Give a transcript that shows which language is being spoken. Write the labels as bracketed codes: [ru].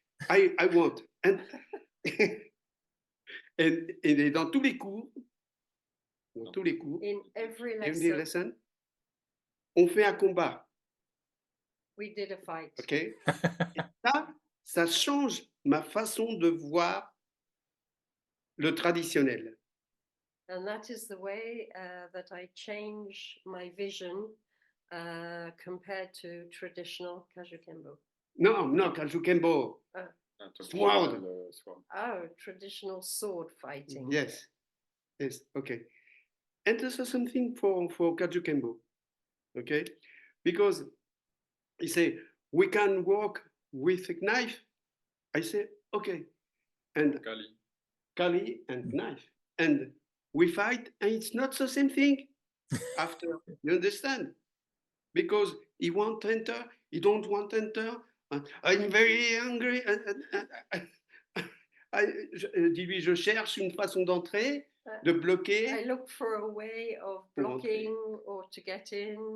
[en] I want, and [fr] et dans tous les cours, [en] In every every lesson, lesson, [fr] on fait un combat. [en] we did a fight. Ok. [fr] Et ça change ma façon de voir le traditionnel. [en] And that is the way that I change my vision compared to traditional Kajukenbo. Non, Kajukenbo. Sword. Oh, traditional sword fighting. Yes, okay. And this is something for Kajukenbo, okay? Because he say, we can work with a knife. I say, okay. And Kali and knife. And we fight, and it's not the same thing after, you understand? Because he want to enter, he don't want to enter. I'm very angry. [fr] Dis-lui, je cherche une façon d'entrer, de bloquer. [en] I look for a way of blocking or to get in.